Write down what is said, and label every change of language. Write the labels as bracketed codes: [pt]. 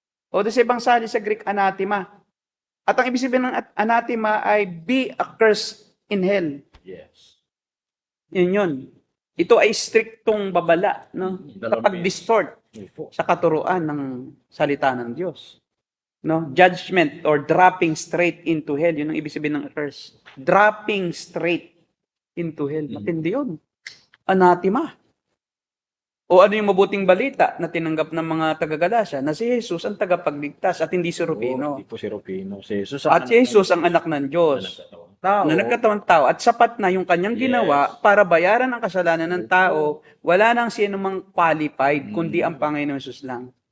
[tl] O sa ibang sali sa Greek, anathema. At ang ibig sabihin ng anathema ay [en] be accursed in hell. Yes. [tl] Yun yun. Ito ay striktong babala, no? Kapag-distort sa katuruan ng salita ng Diyos. No? [en] Judgment or dropping straight into hell. [tl] Yun ang ibig sabihin ng curse. [en] Dropping straight into hell. [tl] Matindi yun. Anathema. O ano yung mabuting balita na tinanggap ng mga taga-Galacia na si Jesus ang tagapagligtas at hindi si Rufino. Hindi po si Rufino. Si Jesus At si Jesus ang anak ng Diyos na nagkatawang tao at sapat na yung kanyang ginawa para bayaran ang kasalanan ng tao, wala nang sino mang qualified kundi ang Panginoon Jesus lang.